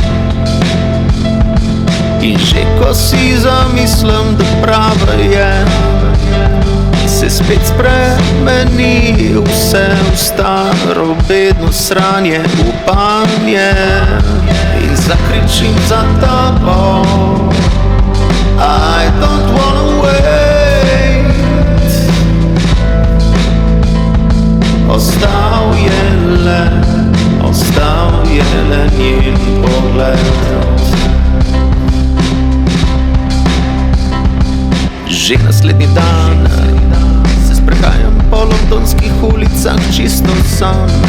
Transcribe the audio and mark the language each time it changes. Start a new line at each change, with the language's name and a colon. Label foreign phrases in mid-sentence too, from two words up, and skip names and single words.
Slovenian: In že ko si zamislim, da prava je, se spet spremeni vse v staro bedno sranje, upanje. In zakričim za tabo,
English: I don't wanna wait.
Slovenian: Ostal je le njen pogled. Že naslednji dan se sprehajam po londonskih ulicah čisto sam.